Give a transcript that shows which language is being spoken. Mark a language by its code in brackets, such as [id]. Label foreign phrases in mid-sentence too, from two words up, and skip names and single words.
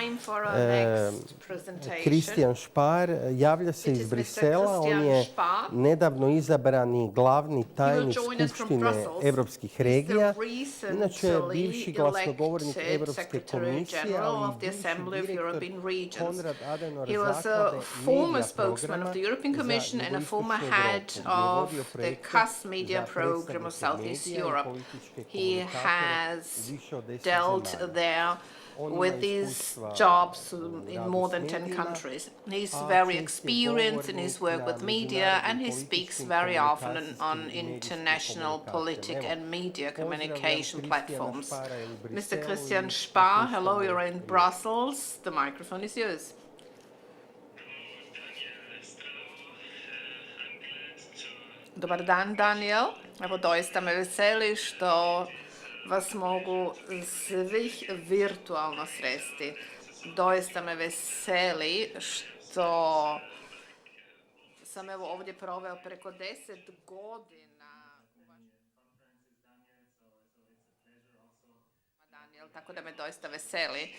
[hr] Kristijan Špar javlja se iz Brisela. On je nedavno izabrani glavni tajnik Skupštine evropskih regija. Inače, bivši glasnogovornik Evropske komisije, ali i bivši direktor Konrad Adenauer zaklade [en] former spokesman of the European Commission and a former head of the CAS media program of Southeast Europe. He has dealt there with these jobs in more than 10 countries. He's very experienced in his work with media, and he speaks very often on international political and media communication platforms. Mr. Christian Spar, hello, you're in Brussels. The microphone is yours. [hr] Dobar dan, Daniel. Evo, doista me veseli što vas mogu svih virtualno sresti. Doista me veseli što sam evo ovdje proveo preko 10 godina u Daniel, tako da me doista veseli.